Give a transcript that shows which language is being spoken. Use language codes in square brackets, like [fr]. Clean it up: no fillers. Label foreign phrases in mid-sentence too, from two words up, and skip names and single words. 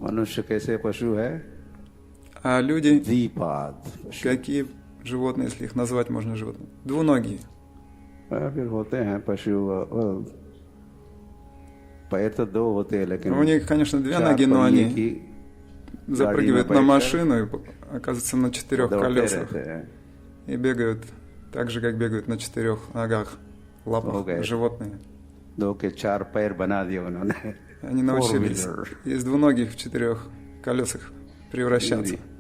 [hi] मनुष्य कैसे पशु है? [ru] А люди, [hi] द्विपाद [ru] какие животные, если их назвать можно животными? Двуногие. [hi] फिर होते हैं पशु पैर तो दो होते हैं लेकिन [ru] У них, конечно, две ноги, но они запрыгивают на машину и оказываются на 4 колесах и бегают так же, как бегают на 4 ногах, лапах животные. Они научились из двуногих в 4 колесах превращаться.